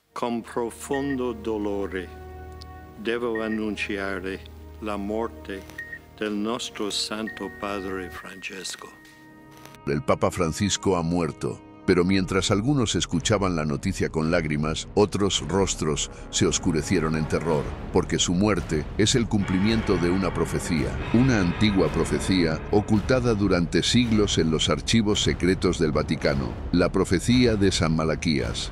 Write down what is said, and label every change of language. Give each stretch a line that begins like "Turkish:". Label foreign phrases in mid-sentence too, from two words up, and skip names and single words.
Italian: Con profondo dolore devo annunciare la morte del nostro Santo Padre Francesco.
Spanish: El Papa Francisco ha muerto, pero mientras algunos escuchaban la noticia con lágrimas, otros rostros se oscurecieron en terror, porque su muerte es el cumplimiento de una antigua profecía ocultada durante siglos en los archivos secretos del Vaticano, la profecía de San Malaquías.